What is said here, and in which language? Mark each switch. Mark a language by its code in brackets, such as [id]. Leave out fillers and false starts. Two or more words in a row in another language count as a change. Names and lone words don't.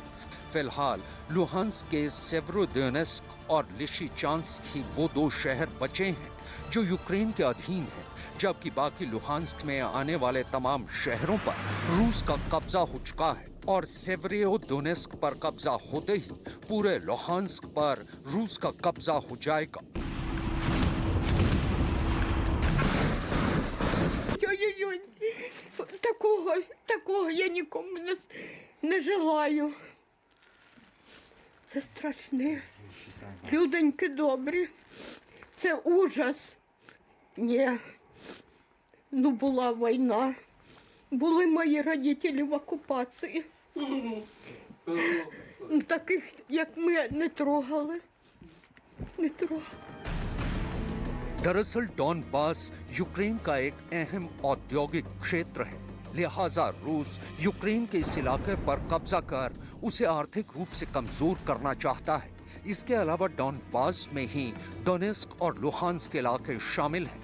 [hi] फिलहाल लुहांस्क के सेवेरोडोनेस्क और लिसिचांस्क ही वो 2 शहर बचे हैं जो यूक्रेन के अधीन हैं, जबकि बाकी लुहांस्क में आने वाले तमाम शहरों पर रूस का कब्जा हो चुका है और सेवेरोडोनेस्क पर कब्जा होते ही पूरे लुहांस्क पर रूस का कब्जा हो जाएगा। [uk] Ой-ой-ой, такого я нікому не желаю. Це страшне. Людоньки добрі. Це ужас. Ні. Ну, була війна. Були мої родителі в окупації. Таких, як ми, не трогали. Не трогали. [hi] दरअसल डॉनबास यूक्रेन का एक अहम औद्योगिक क्षेत्र है, लिहाजा रूस यूक्रेन के इस इलाके पर कब्जा कर उसे आर्थिक रूप से कमजोर करना चाहता है। इसके अलावा डॉनबास में ही डोनेस्क और लुहांस्क इलाके शामिल हैं।